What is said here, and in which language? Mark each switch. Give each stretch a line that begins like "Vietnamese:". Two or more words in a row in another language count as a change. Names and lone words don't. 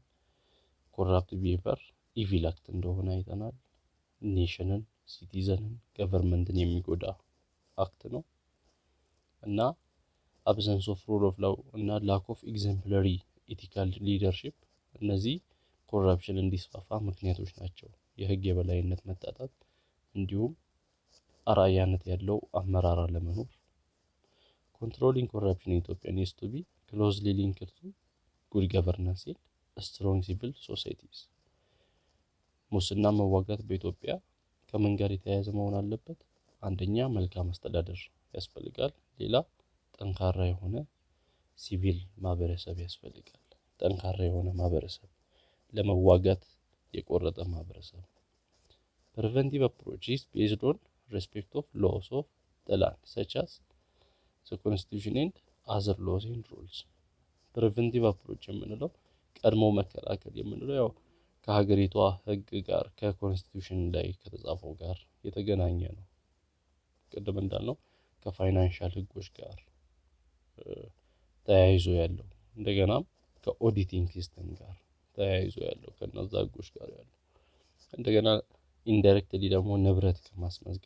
English: corrupt behavior evil act
Amharic: እንደሆነ አይተናል። ኔሽንን፣ ሲቲዘንን፣ ገቨርንመንትን የሚጎዳ አክት ነው እና
English: absence of rule of law
Amharic: እና
English: lack of exemplary ethical leadership
Amharic: እነዚህ ኮራፕሽን እንዲስፋፋ ምክንያቶች ናቸው። የህግ የበላይነት መጣጣት እንዲሁም አርአያነት ያለው አመራር አለመኖር
English: controlling corruption in Ethiopia needs to be closely linked to good governance and strong civil societies።
Amharic: ሙስና መዋጋት በኢትዮጵያ ከምን ጋር የተያያዘ መሆን አለበት? አንደኛ መልካም አስተዳደር ያስፈልጋል። ሌላ ጠንካራ የሆነ ሲቪል ማህበረሰብ ያስፈልጋል። ጠንካራ የሆነ ማህበረሰብ ለመዋጋት የቆረጠ ማህበረሰብ።
English: Preventive approach is based on respect of laws of the land such as the constitution and other laws and rules። Preventive approach
Amharic: የምንለው ቀድሞ መከላከል የምንለው ያው ከሀገሪቷ ህግ ጋር ከኮንስቲቱሽን ላይ ከተጻፈው ጋር የተገናኘ ነው። ቅድም እንዳልነው ከፋይናንሻል ህጎች ጋር ተያይዞ ያለው እንደገናም
English: auditing system
Amharic: ጋር ተያይዞ ያለው ከነዛ ህጎች ጋር ያለው እንደገና ኢንዳይሬክትሊ ደግሞ ንብረት ከማስመዝገብ